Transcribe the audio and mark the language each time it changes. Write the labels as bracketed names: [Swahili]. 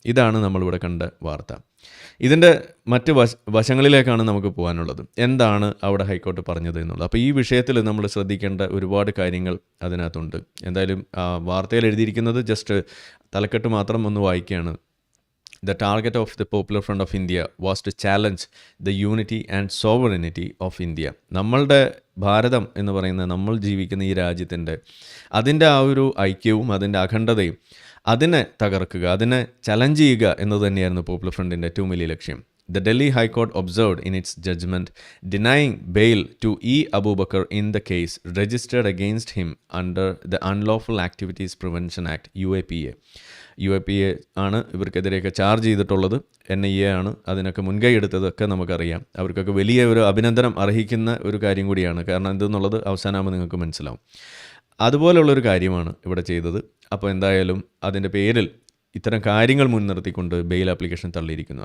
[Malayalam] ഇതാണ് നമ്മളിവിടെ കണ്ട വാർത്ത. ഇതിൻ്റെ മറ്റ് വശങ്ങളിലേക്കാണ് നമുക്ക് പോകാനുള്ളത്. എന്താണ് അവിടെ ഹൈക്കോടതി പറഞ്ഞത് എന്നുള്ളത്. അപ്പോൾ ഈ വിഷയത്തിൽ നമ്മൾ ശ്രദ്ധിക്കേണ്ട ഒരുപാട് കാര്യങ്ങൾ അതിനകത്തുണ്ട്. എന്തായാലും വാർത്തയിൽ എഴുതിയിരിക്കുന്നത് ജസ്റ്റ് തലക്കെട്ട് മാത്രം ഒന്ന് വായിക്കുകയാണ്. [English] The target of the Popular Front of India was to challenge the unity and sovereignty of India. [Malayalam] നമ്മളുടെ ഭാരതം എന്ന് പറയുന്ന നമ്മൾ ജീവിക്കുന്ന ഈ രാജ്യത്തിൻ്റെ അതിൻ്റെ ആ ഒരു ഐക്യവും അതിൻ്റെ അഖണ്ഡതയും അതിനെ തകർക്കുക, അതിനെ ചലഞ്ച് ചെയ്യുക എന്നത് തന്നെയായിരുന്നു പോപ്പുലർ ഫ്രണ്ടിൻ്റെ ഏറ്റവും വലിയ ലക്ഷ്യം. [English] The Delhi High Court observed in its judgment denying bail to E. Abu Bakr in the case registered against him under the Unlawful Activities Prevention Act UAPA. [Malayalam] UAPA ആണ് ഇവർക്കെതിരെയൊക്കെ ചാർജ് ചെയ്തിട്ടുള്ളത്. NIA ആണ് അതിനൊക്കെ മുൻകൈ എടുത്തതൊക്കെ നമുക്കറിയാം. അവർക്കൊക്കെ വലിയ ഒരു അഭിനന്ദനം അർഹിക്കുന്ന ഒരു കാര്യം കൂടിയാണ്. കാരണം എന്തെന്നുള്ളത് അവസാനമാകുമ്പോൾ നിങ്ങൾക്ക് മനസ്സിലാവും. അതുപോലുള്ളൊരു കാര്യമാണ് ഇവിടെ ചെയ്തത്. അപ്പോൾ എന്തായാലും അതിൻ്റെ പേരിൽ ഇത്തരം കാര്യങ്ങൾ മുൻനിർത്തിക്കൊണ്ട് ബെയിൽ ആപ്ലിക്കേഷൻ തള്ളിയിരിക്കുന്നു.